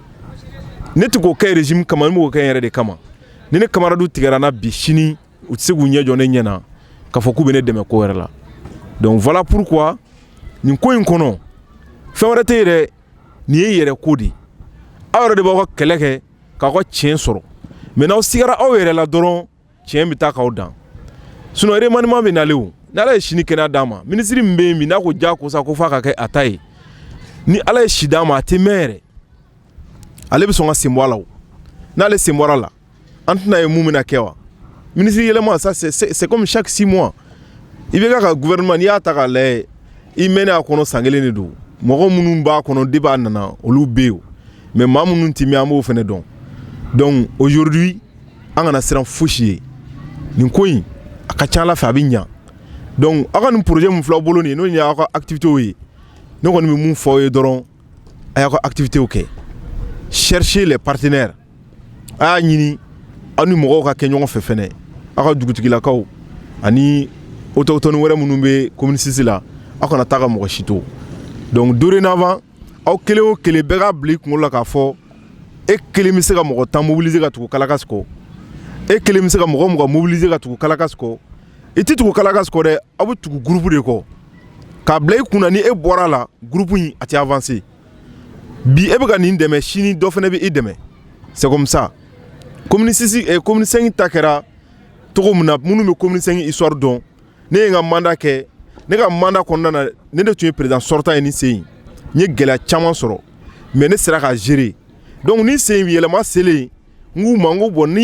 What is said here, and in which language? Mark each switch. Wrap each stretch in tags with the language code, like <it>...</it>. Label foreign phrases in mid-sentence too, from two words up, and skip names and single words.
<bm>ne tɛ k'o kɛ régime kama n bɛ k'o kɛ n yɛrɛ de kama ni ne camarades tigɛra n na bi sini u tɛ se k'u ɲɛ jɔ ne ɲɛ na k'a fɔ k'u bɛ ne dɛmɛ ko wɛrɛ la</bm> <fr>donc voilà pourquoi</fr> <bm>nin ko in kɔnɔ fɛn wɛrɛ tɛ yɛrɛ nin ye yɛrɛ ko de aw yɛrɛ de b'aw ka kɛlɛ kɛ k'aw ka tiɲɛ sɔrɔ mais n'aw sigara aw yɛrɛ la dɔrɔn tiɲɛ bɛ taa k'aw dan</bm> <fr>sinon remaniement</fr> <bm>bɛ nalen o ni Ala ye sini kɛnɛya d'a ma ministre min bɛ yen bi n'a ko diyagosa ko f'a ka kɛ a ta ye ni Ala ye si d'a ma a tɛ mɛn yɛrɛ ale bɛ sɔn ka sen bɔ a la o n'ale sen bɔra la an tɛna ye mun bɛna kɛ wa ministre yɛlɛma</bm> <fr>ça c'est comme chaque 6 mois</fr> <bm>i bɛ ka gouvernement n'i y'a ta k'a lajɛ i mɛnna a kɔnɔ san kelen de don mɔgɔ minnu b'a kɔnɔ depuis a nana olu bɛ yen mais maa minnu tɛ mɛn an b'o fana dɔn</bm> <fr>donc aujourd'hui</fr> <bm>an kana siran fosi ye nin ko in a ka ca Ala fɛ a bɛ ɲa donc aw ka nin projet min filɛ aw bolo nin ye n'o ye aw ka activités ye ne kɔni bɛ mun fɔ aw ye dɔrɔn a y'aw ka activités kɛ</bm> <fr>chercher les partenaires</fr> <bm>a y'a ɲini aw ni mɔgɔw ka kɛ ɲɔgɔn fɛ fɛnɛ aw ka dugutigilakaw ani autochtones wɛrɛ minnu bɛ commune 6 la aw kana taa ka mɔgɔ si to</bm> <fr>donc dorénavant</fr> <bm>aw kelen o kelen bɛɛ ka bila i kunkolo la k'a fɔ e kelen bɛ se ka mɔgɔ 10 mobiliser ka tugu Kalakas kɔ e kelen bɛ se ka mɔgɔ 20 mobiliser ka tugu Kalakas kɔ i tɛ tugu Kalakas kɔ dɛ aw bɛ tugu</bm> <fr>groupe de</fr> <bm>kɔ k'a bila i kunna ni e bɔra la groupe in a tɛ avancer bi e bɛ ka nin dɛmɛ sini dɔ fana bɛ e dɛmɛ</bm> <fr>c'est comme ça</fr> <bm>commune 5 ta kɛra cogo min na minnu bɛ commune 5 histoire dɔn ne ye n ka mandat kɛ ne ka mandat kɔnɔna na ne de tun ye</bm> <fr>président sortant</fr> <bm>ye ni sen in n ye gɛlɛya caman sɔrɔ mais ne sera ka gérer donc ni sen yɛlɛma selen n k'u ma n ko bon ni</bm>